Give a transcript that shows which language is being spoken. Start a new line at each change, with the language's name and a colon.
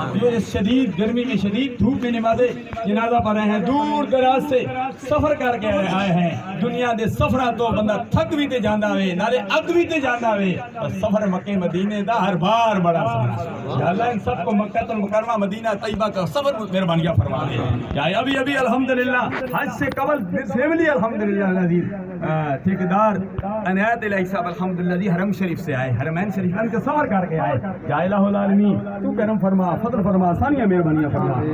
Urdu: جو اس شدید گرمی میں شدید دھوپ میں نماز جنازہ پڑھ رہے ہیں, دور دراز سے سفر کر کے آئے ہیں.
Punjabi: دنیا دے سفرہ تو بندہ تھک بھی تے جاندہ وے, نالے اگ بھی تے جاندہ وے. سفر مکہ مدینے دا ہر بار بڑا سفر.
Urdu: یا اللہ ان سب کو مکہ المکرمہ مدینہ طیبہ کا سفر مہربانیاں فرما دے. یا ابھی الحمدللہ حج سے قبل فیملی الحمدللہ العزیز ٹھیکیدار عنایت الہی صاحب الحمدللہ جی حرم شریف سے آئے, حرمین شریف ان کے سفر کر کے آئے. یا الہ العالمین تو کرم فرما, فضل فرما, آسانیاں مہربانیاں فرما.